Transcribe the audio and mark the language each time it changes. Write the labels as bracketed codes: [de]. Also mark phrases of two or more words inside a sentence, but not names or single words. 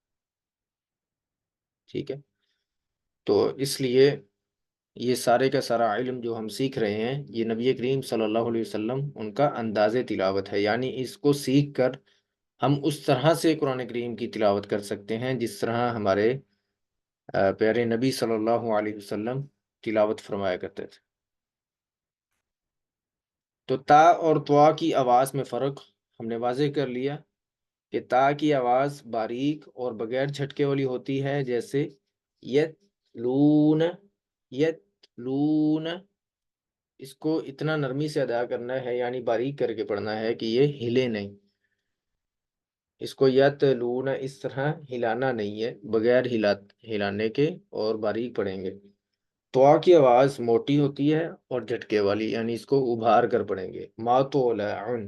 [ur] ٹھیک ہے، تو اس لیے یہ سارے کا سارا علم جو ہم سیکھ رہے ہیں، یہ نبی کریم صلی اللہ علیہ وسلم ان کا انداز تلاوت ہے، یعنی اس کو سیکھ کر ہم اس طرح سے قرآن کریم کی تلاوت کر سکتے ہیں جس طرح ہمارے پیارے نبی صلی اللہ علیہ وسلم تلاوت فرمایا کرتے تھے۔ تو تا اور توا کی آواز میں فرق ہم نے واضح کر لیا کہ تا کی آواز باریک اور بغیر جھٹکے والی ہوتی ہے، جیسے یت لون، یت لون۔ اس کو اتنا نرمی سے ادا کرنا ہے، یعنی باریک کر کے پڑھنا ہے کہ یہ ہلے نہیں، اس کو یت لون اس طرح ہلانا نہیں ہے، بغیر ہلانے کے، اور باریک پڑھیں گے۔ توا کی آواز موٹی ہوتی ہے اور جھٹکے والی، یعنی اس کو ابھار کر پڑھیں گے، ماتولعن۔